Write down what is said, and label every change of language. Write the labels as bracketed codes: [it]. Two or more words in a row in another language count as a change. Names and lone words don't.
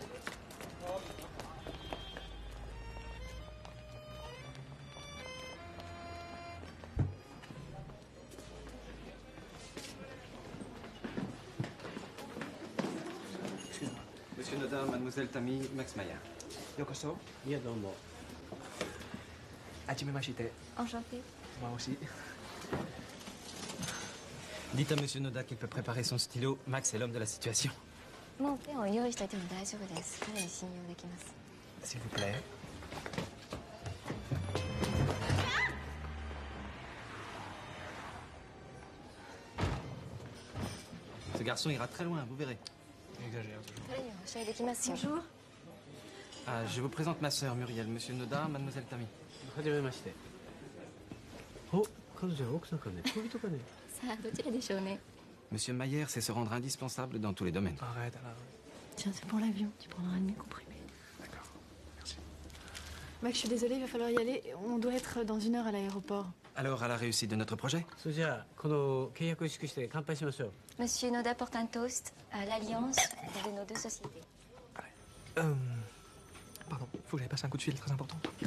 [fr] Excuse-moi. Monsieur Nodin, mademoiselle Tammy, Max Maillard. [ja] Yokoso. Yadomo. はじめまして. [fr] Enchanté. Moi aussi. Dites à Monsieur Noda qu'il peut préparer son stylo. Max est l'homme de la situation. [ja] もうペンを用意しておいても大丈夫です。彼に信用できます。 [fr] S'il vous plaît. Ce garçon ira très loin, vous verrez. Il exagère toujours. [ja] 彼には教えできますよ。Bonjour. [fr] Ah, je vous présente ma sœur Muriel, Monsieur Noda, mademoiselle Tammy. [ja] はじめまして。お、彼女は奥さんかね、恋人かね。さあどちらでしょうね。 [fr] Monsieur Maillard sait se rendre indispensable dans tous les domaines. Arrête, alors. Tiens, c'est pour l'avion. Tu prendras un de mes comprimés. D'accord. Merci. Max, je suis désolée, il va falloir y aller. On doit être dans 1 heure à l'aéroport. Alors, à la réussite de notre projet? [ja] それじゃあこの契約を祝して乾杯しましょう。 [fr] Monsieur Noda porte un toast à l'alliance de nos deux sociétés. Pardon, faut que j'aille passer un coup de fil très important.